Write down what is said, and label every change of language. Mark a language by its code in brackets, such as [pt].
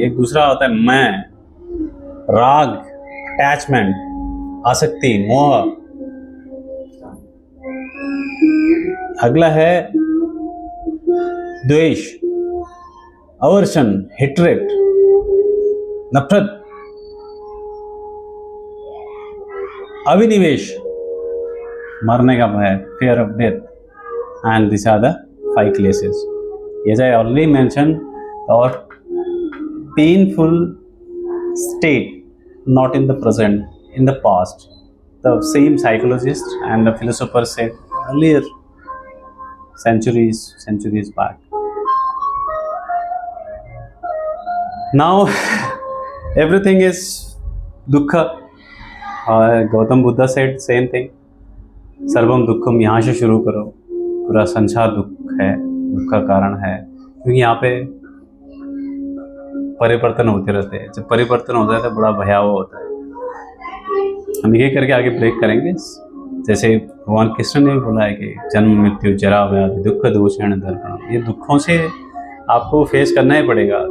[hi] एक दूसरा होता है मैं, राग, अटैचमेंट, आसक्ति, मोह। अगला है द्वेष, अवर्शन, हेट्रेट, नफरत। अभिनिवेश, मरने का भय, [en] fear of death, and these are the 5 classes. As I already mentioned, our painful state, not in the present, in the past. The same psychologist and the philosopher said earlier, centuries back. Now everything is dukkha. Gautam Buddha said same thing. [hi] सर्वम दुखम, यहाँ से शुरू करो। पूरा संसार दुख है, दुख का कारण है, क्योंकि यहाँ पे परिवर्तन होते रहते हैं। जब परिवर्तन होता है तो बड़ा भयावह होता है। हम ये करके आगे ब्रेक करेंगे। जैसे भगवान कृष्ण ने बोला है कि जन्म, मृत्यु, जरा, व्याधि, दुख, दूषण, दर्पण, ये दुखों से आपको फेस करना ही पड़ेगा।